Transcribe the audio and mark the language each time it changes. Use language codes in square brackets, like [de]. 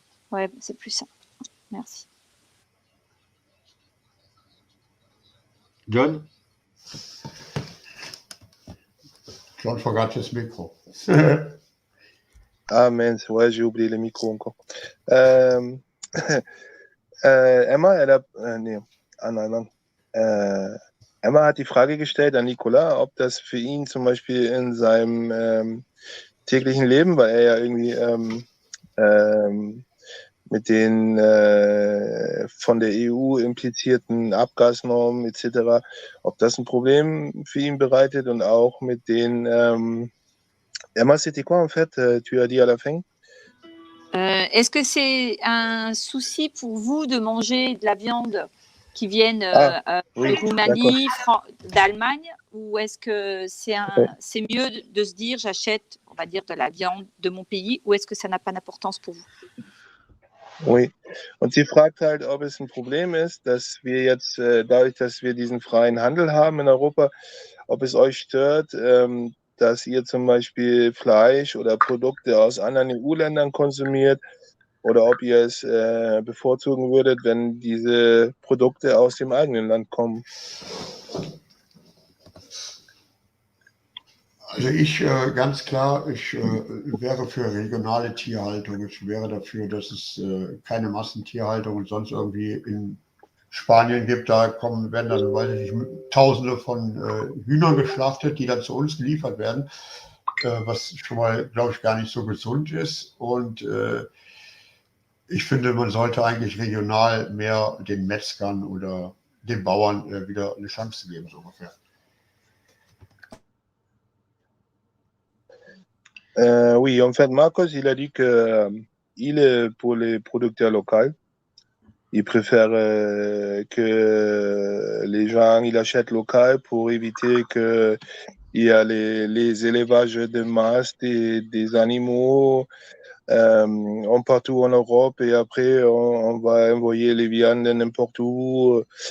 [fr] Ouais, c'est plus simple. Merci. John? [en] John forgot his micro. [fr] Ah mince, ouais, j'ai oublié le micro encore. [de] Emma, Emma hat die Frage gestellt an Nicolas, ob das für ihn zum Beispiel in seinem täglichen Leben, weil er ja irgendwie mit den von der EU implizierten Abgasnormen etc., ob das ein Problem für ihn bereitet, und auch mit den... [fr] Emma, c'était quoi en fait, tu as dit à la fin? Est-ce que c'est un souci pour vous de manger de la viande qui viennent oui, de Roumanie, d'Allemagne, ou est-ce que c'est mieux de se dire j'achète, on va dire, de la viande de mon pays, ou est-ce que ça n'a pas d'importance pour vous? Oui, [de] und sie fragt halt, ob es ein Problem ist, dass wir jetzt, dadurch, dass wir diesen freien Handel haben in Europa, ob es euch stört, dass ihr zum Beispiel Fleisch oder Produkte aus anderen EU-Ländern konsumiert, oder ob ihr es bevorzugen würdet, wenn diese Produkte aus dem eigenen Land kommen. Also ich ganz klar, ich wäre für regionale Tierhaltung. Ich wäre dafür, dass es keine Massentierhaltung und sonst irgendwie in Spanien gibt. Da werden dann, weiß ich nicht, Tausende von Hühnern geschlachtet, die dann zu uns geliefert werden, was schon mal, glaube ich, gar nicht so gesund ist. Und ich finde, man sollte eigentlich regional mehr den Metzgern oder den Bauern wieder eine Chance geben, so ungefähr. [fr] Oui, en fait, Marcos, il a dit que il est pour les producteurs locaux. Il préfère que les gens ils achètent local pour éviter que il y a les élevages de masse des animaux partout en Europe et après on va envoyer les viandes n'importe où.